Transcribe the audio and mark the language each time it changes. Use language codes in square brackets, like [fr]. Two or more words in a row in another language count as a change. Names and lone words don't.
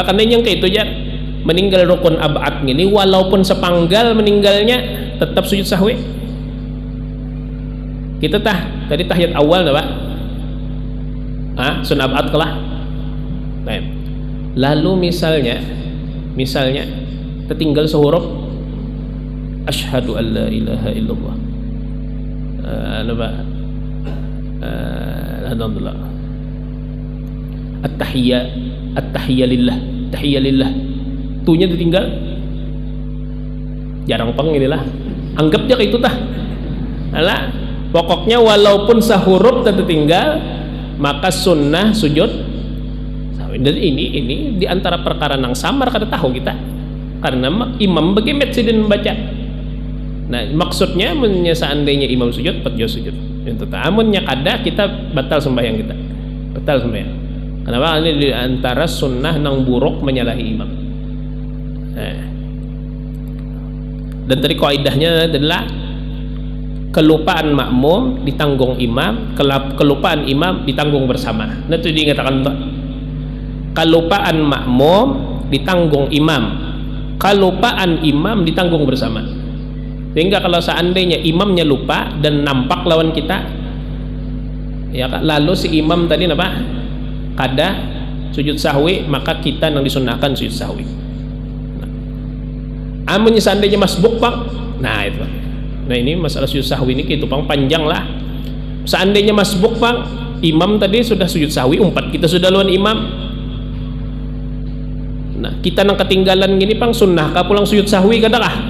[bjn] Karena yang kayak itu ya, meninggal rukun ab'ad ini walaupun sepanggal meninggalnya tetap sujud sahwi. Kita tadi tahiyat awal dah Pak, sunnah ab'ad kalah. Nah, lalu misalnya tertinggal sehuruf [ar] أشهد أن لا إله إلا الله، الحمد لله، التحيات لله, [bjn] tuhnya ditinggal, jarang peng inilah, anggap dia kayak itu tah. Alah, pokoknya walaupun sahuruf tertinggal maka sunnah sujud. Dan ini di antara perkara nang samar kada tahu kita, karena imam begemet sidin membaca. Nah maksudnya seandainya imam sujud, pat jo sujud. Itu amunnya kada, kita batal sembahyang kita, batal sembahyang. Kenapa? Ini di antara sunnah nang buruk menyalahi imam. Nah. Dan tadi kaidahnya adalah kelupaan makmum ditanggung imam, kelupaan imam ditanggung bersama. Nah itu diingatkan, kelupaan makmum ditanggung imam, kelupaan imam ditanggung bersama. Sehingga kalau seandainya imamnya lupa dan nampak lawan kita, ya lalu si imam tadi apa kada sujud sahwi, maka kita yang disunahkan sujud sahwi. Amunnya seandainya masbuk Pak, nah itu. Nah ini masalah sujud sahwi ini gitu Bang, panjang lah. Seandainya masbuk Bang, imam tadi sudah sujud sahwi, umpat kita sudah lawan imam. Nah kita nang ketinggalan gini Bang, sunnah kah pulang sujud sahwi kadakah?